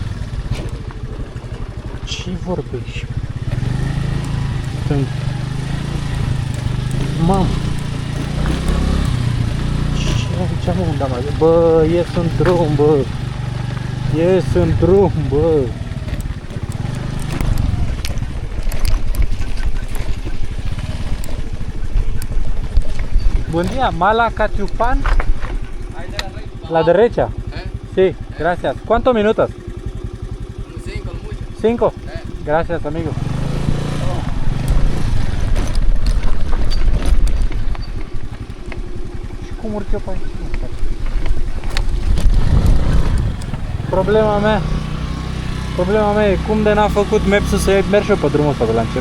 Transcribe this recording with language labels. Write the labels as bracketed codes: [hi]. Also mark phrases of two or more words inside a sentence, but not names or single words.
[ro] Ce vorbești? Mamă. Ce am unde am ajuns? Bă, ies în drum, bă. Ies în drum, bă. [es] Buen día, Mala Catiupan. La derecha. Sí, gracias. ¿Cuántos minutos? 5. Gracias, amigo. [ro] Și cum urc eu pe aici? Problema mea e cum de n-a făcut Maps-ul să merg și eu pe drumul ăsta de la început.